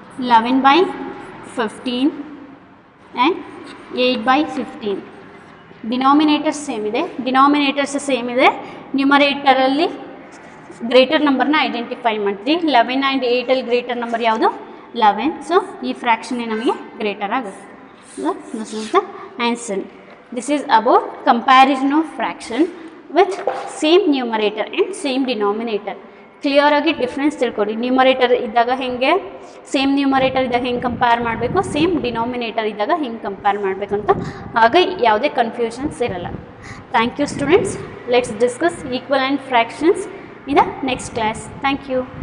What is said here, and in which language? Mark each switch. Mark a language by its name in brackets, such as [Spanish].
[English] 11/15 and 8/15. [Kannada] Denominators same ಇದೆ, denominators same ಇದೆ. ನ್ಯೂಮರೇಟರಲ್ಲಿ greater ನಂಬರ್ನ ಐಡೆಂಟಿಫೈ ಮಾಡ್ತೀವಿ. 11 ಆ್ಯಂಡ್ 8ಅಲ್ಲಿ ಗ್ರೇಟರ್ ನಂಬರ್ ಯಾವುದು? 11. ಸೊ ಈ ಫ್ರ್ಯಾಕ್ಷನ್ನೇ ನಮಗೆ ಗ್ರೇಟರ್ ಆಗುತ್ತೆ. [English] This is the answer. This is about comparison of fraction with same numerator and same denominator. [Kannada] Clear ಆಗಿ difference ತಿಳ್ಕೊಡಿ. Numerator ಇದ್ದಾಗ ಹೆಂಗೆ, ಸೇಮ್ ನ್ಯೂಮರೇಟರ್ ಇದ್ದಾಗ ಹೆಂಗೆ ಕಂಪೇರ್ ಮಾಡಬೇಕು, ಸೇಮ್ ಡಿನಾಮಿನೇಟರ್ ಇದ್ದಾಗ ಹೆಂಗೆ ಕಂಪೇರ್ ಮಾಡಬೇಕು ಅಂತ. ಆಗ ಯಾವುದೇ ಕನ್ಫ್ಯೂಷನ್ಸ್ ಇರಲ್ಲ. [English] Thank you students. Let's discuss equivalent fractions in the next class. Thank you.